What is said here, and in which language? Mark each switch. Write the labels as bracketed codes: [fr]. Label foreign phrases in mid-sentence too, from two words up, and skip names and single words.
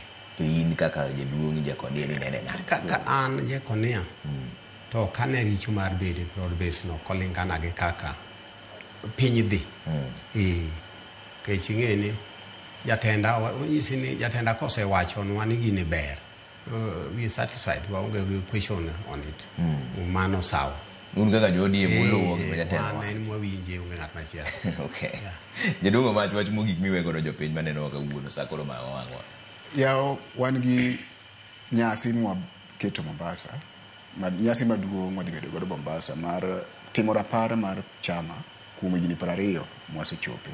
[luo] To in kaka jaduong' Jekonia ni nene kaka an Jekonia to kane richo mar bedo [en] broad based [luo] no kolingana gi kaka piny dhi. Kech ing'eni jatenda onyisi ni jatenda kosewacho nwa ni gini ber. [en] We are satisfied. We are question on it. [luo] Mano sawa. Un kaka jodi e bolo gi jatenda. Mano en mwawinje unge ng'at machielo. Okay. Jadongo Omachi wach mogik miwego do jopiny maneno kawuono sa koro ma wang'wa. Yaw wan gi nyasi keto Mombasa, nyasi maduong' wadhi bedo godo Mombasa mar timo rapar mar chama kuom higni 20 mwasechope.